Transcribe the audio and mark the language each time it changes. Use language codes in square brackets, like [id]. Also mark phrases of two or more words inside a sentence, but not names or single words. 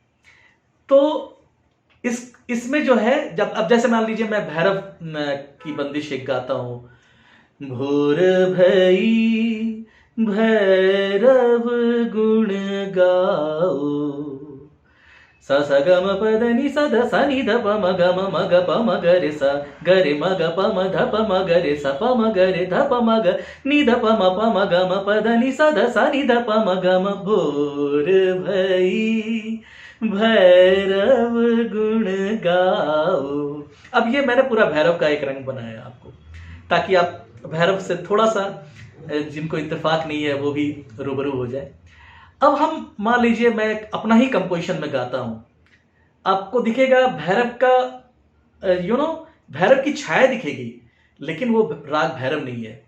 [hi] तो इसमें जो है, अब जैसे मान लीजिए मैं भैरव की बंदिश एक गाता हूं, भोर भई भैरव गुण गाओ, सा सा ग म प द नि सा ध सा नि ध प म ग प म ग रे सा ग रे म ग प म ध प म ग रे सा प म ग रे ध प म ग नि ध प म ग म प द नि सा ध सा नि ध प म ग म। भोर भई भैरव गुण गाओ। अब ये मैंने पूरा भैरव का एक रंग बनाया आपको, ताकि आप भैरव से थोड़ा सा, जिनको इत्तेफाक नहीं है वो भी रूबरू हो जाए। अब हम मान लीजिए मैं अपना ही कंपोजिशन में गाता हूं, आपको दिखेगा भैरव का भैरव की छाया दिखेगी, लेकिन वो राग भैरव नहीं है।